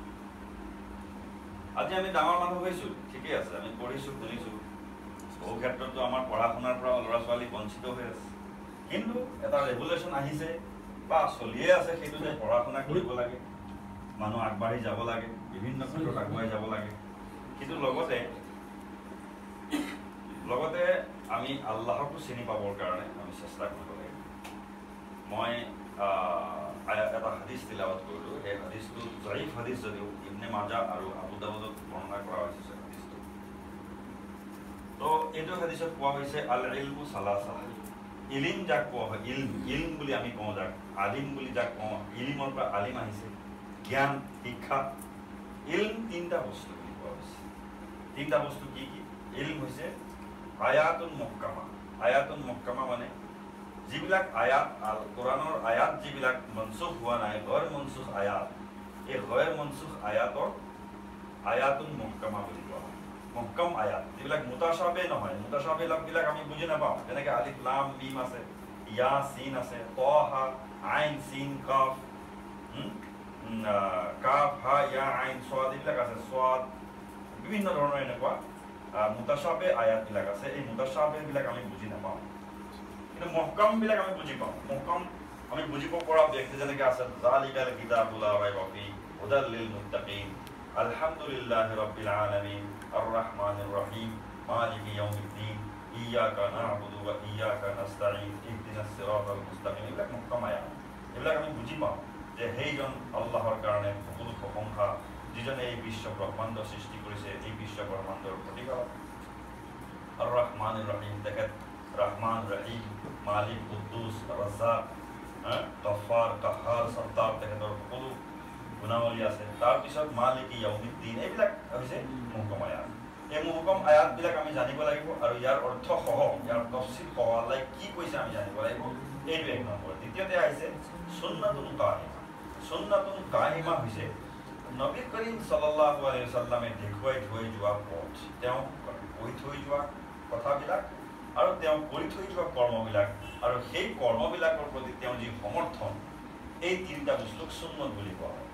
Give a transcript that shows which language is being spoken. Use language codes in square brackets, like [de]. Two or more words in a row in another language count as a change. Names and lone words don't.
[as] আজি আমি ডাঙৰ মানুহ হৈছোঁ, ঠিকেই আছে, আমি পঢ়িছোঁ, শুনিছোঁ, বহু ক্ষেত্ৰতো আমাৰ পঢ়া শুনাৰ পৰা ল'ৰা ছোৱালী বঞ্চিত হৈ আছে, কিন্তু এটা ৰেগুলেশ্যন আহিছে বা চলিয়ে আছে, সেইটো যে পঢ়া শুনা কৰিব লাগে, মানুহ আগবাঢ়ি যাব লাগে, বিভিন্ন ক্ষেত্ৰত আগুৱাই যাব লাগে, কিন্তু লগতে আমি আল্লাহকো চিনি পাবৰ কাৰণে আমি চেষ্টা কৰিব লাগে। মই এটা হাদিছ তিলাৱত কৰিলোঁ, সেই হাদিছটো জয়ীফ হাদিছ যদিও ইবনে মাজা আৰু আবু দাউদত বৰ্ণনা কৰা হৈছে হাদিছটো। তো এইটো হাদিছত কোৱা হৈছে [ar] العلم ثلاثة, [as] ইলিম যাক কোৱা হয়, ইলম বুলি আমি কওঁ যাক, আলিম বুলি যাক কওঁ, ইলিমৰ পৰা আলিম আহিছে, জ্ঞান, শিক্ষা। ইলম তিনিটা বস্তু বুলি কোৱা হৈছে। তিনিটা বস্তু কি কি? ইলম হৈছে [ar] آيات محكمة. آيات محكمة [as] মানে যিবিলাক আয়াত, কোৰাণৰ আয়াত যিবিলাক মনসুখ হোৱা নাই, [ar] غير منسوخ [as] আয়াত, এই [ar] غير منسوخ [as] আয়াতৰ [ar] آيات محكمة [as] বুলি কোৱা হয়। মুহকাম আয়াত যিবিলাক মুতাশাবিহ নহয়, মুতাশাবিহবিলাক আমি বুজি নাপাওঁ, যেনেকৈ [ar] ألف لام ميم [as] আছে, [ar] يا سين [as] আছে, [ar] طه عين سين قاف كاف ها يا عين صاد, [as] এইবিলাক আছে, সোৱাদ, বিভিন্ন ধৰণৰ এনেকুৱা মুতাশাবিহ আয়াতবিলাক আছে। এই মুতাশাবিহবিলাক আমি বুজি নাপাওঁ, কিন্তু মুহকামবিলাক আমি বুজি পাওঁ। মুহকাম আমি বুজিব পৰা ব্যক্তি যেনেকৈ আছে, [ar] ذلك الكتاب لا ريب فيه هدى للمتقين الحمد لله رب العالمين الرحمن الرحيم مالك يوم الدين إياك نعبد وإياك نستعين اهدنا الصراط المستقيم. [as] এইবিলাক মুহকাম আয়াত, এইবিলাক আমি বুজি পাওঁ যে সেইজন আল্লাহৰ কাৰণে সকলো প্ৰশংসা, যিজনে এই বিশ্ব ব্ৰহ্মাণ্ড সৃষ্টি কৰিছে, এই বিশ্ব ব্ৰহ্মাণ্ডৰ প্ৰতিপালক। [ar] الرحمن الرحيم, [as] তেখেত রহমান, রহিম, মালিক, কুদ্দুস, রাজ্জাক, গফাৰ, কাহাৰ, সত্তাৰ, তেখেতৰ সকলো গুণাৱলী আছে। তাৰপিছত [ar] مالك يوم الدين, [as] এইবিলাক হৈছে মুহকাম আয়াত। এই মুহকম আয়াতবিলাক আমি জানিব লাগিব আৰু ইয়াৰ অৰ্থ সহ ইয়াৰ তফসিল সহ আল্লাহ কি কৈছে আমি জানিব লাগিব। এইটো এক নম্বৰ। দ্বিতীয়তে আহিছে [ar] سنة قائمة. سنة قائمة [as] হৈছে নবী করিম [ar] صلى الله عليه وسلم [as] দেখুৱাই থৈ যোৱা পথ, তেওঁ কৈ থৈ যোৱা কথাবিলাক আৰু তেওঁ কৰি থৈ যোৱা কৰ্মবিলাক আৰু সেই কৰ্মবিলাকৰ প্ৰতি তেওঁ যি সমৰ্থন, এই তিনিটা বস্তুক সুন্নত বুলি কোৱা হয়।